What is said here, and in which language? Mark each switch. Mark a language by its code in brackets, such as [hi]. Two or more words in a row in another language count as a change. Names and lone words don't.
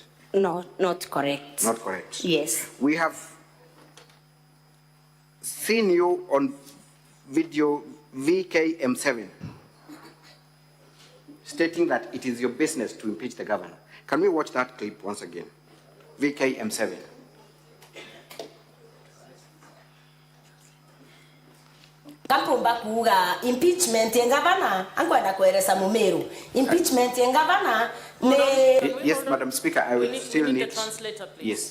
[en] No, not correct. Not correct. Yes. We have seen you on video VKM7 stating that it is your business to impeach the governor. Can we watch that clip once again? VKM7. [mer] Kampumba kuga impeachment ya gavana angwenda kueleza Mumeru. Impeachment ya gavana ne. [en] Yes, Madam Speaker, I will still need. We need a translator, please. Yes.